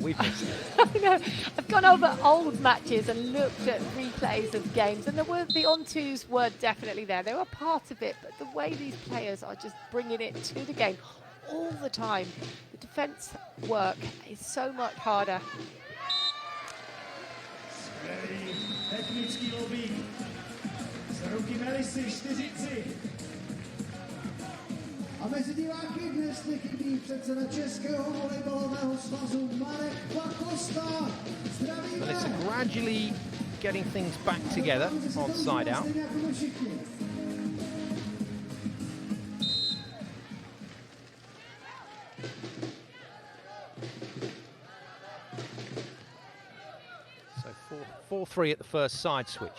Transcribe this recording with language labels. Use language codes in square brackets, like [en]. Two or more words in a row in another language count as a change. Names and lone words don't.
[en] I know. I've gone over old matches and looked at replays of games, and the on-twos were definitely there. They were part of it, but the way these players are just bringing it to the game all the time, the defence work is so much harder. [cs] A mezi diváky dnes nechybí předseda Českého volejbalového svazu Marek Pakosta. [en] Melissa gradually getting things back together on side out. So 4-3 at the first side switch.